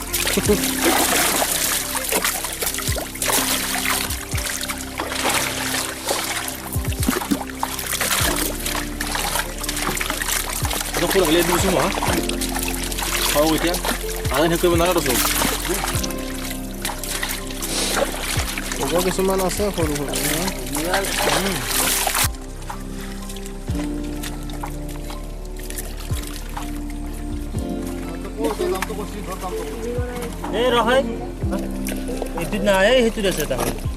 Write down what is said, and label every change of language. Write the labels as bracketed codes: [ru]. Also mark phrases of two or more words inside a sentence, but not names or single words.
[vi] Nó không được lên đi xuống hả? Thôi rồi chứ. Anh thấy cái bên đó rồi. [as] হ'ব কিছুমান আছে সৰু সৰু এই ৰহাই এইটো নাই সেইটো আছে তাহলে